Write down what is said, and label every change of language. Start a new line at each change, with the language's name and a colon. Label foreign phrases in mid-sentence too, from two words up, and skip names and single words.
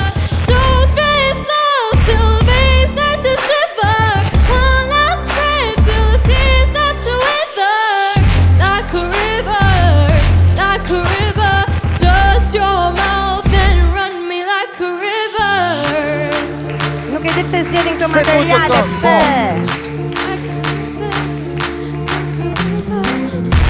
English: Choke this love till the veins start to shiver. One last breath till the tears start to wither. Like a river, like a river. Shut your mouth and run me like a river.
Albanian: Nuk e di pse zgjedhin këto materiale, pse?
English: Like a river, like a river.